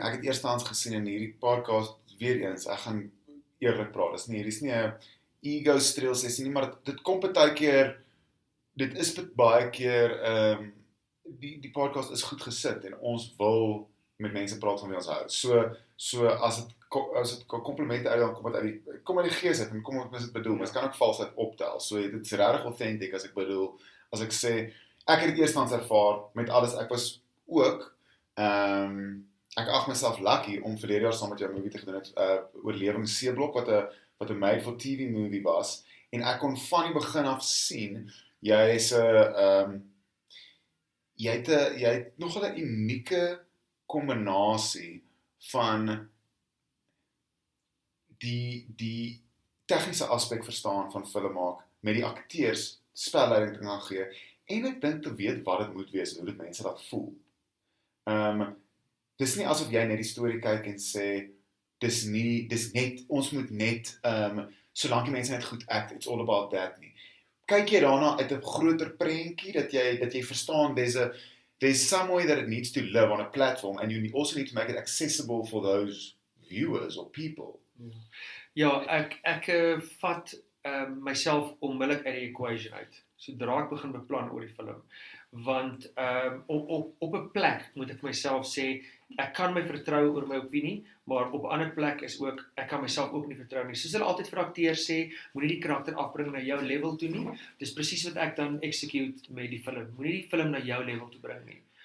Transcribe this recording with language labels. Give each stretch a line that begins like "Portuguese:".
Afrikaans: Ek het eerstehands gesien in hierdie podcast weer eens. Ek gaan eerlik praat. Hier's nie 'n ego streel sessie nie, maar dit kom baie keer dit is baie keer die podcast is goed gesit en ons wil met mense praat van wie ons hou. So as dit komplimente uit dan kom uit die gees uit en kom wat dit bedoel. Mens kan ook valsheid optel. So dit is regtig authentic as ek sê ek het dit eerstens ervaar met alles. Ek was ook ek ag myself lucky om verlede jaar saam met jou 'n movie te gedoen het, Oorlewing C-blok wat 'n made for TV movie was en ek kon van die begin af sien jy het nogal 'n unieke kombinasie van die tegniese aspek verstaan van film maak met die akteurs spelleiding gaan gee en ek dink te weet wat dit moet wees en hoe dit mense laat voel. Dis nie asof jy net die storie kyk en sê dis net ons moet net solank die mense net goed act,
English: it's all about that
Afrikaans: nie. Kyk jy daarna uit 'n groter prentjie dat jy verstaan
English: there's some way that it needs to live on a platform and you also need to make it accessible for those viewers or people.
Afrikaans: Ja, ek vat myself onmiddellik uit die equation uit. Sodra ek begin beplan oor die film, want op 'n plek moet ek myself sê ek kan my vertrou oor my opinie, maar op 'n ander plek is ook ek kan myself ook nie vertrou nie. Soos hulle altyd vir akteurs sê, moenie die karakter afbring na jou level toe nie. Dis presies wat ek dan execute met die film. Moenie die film na jou level toe bring nie.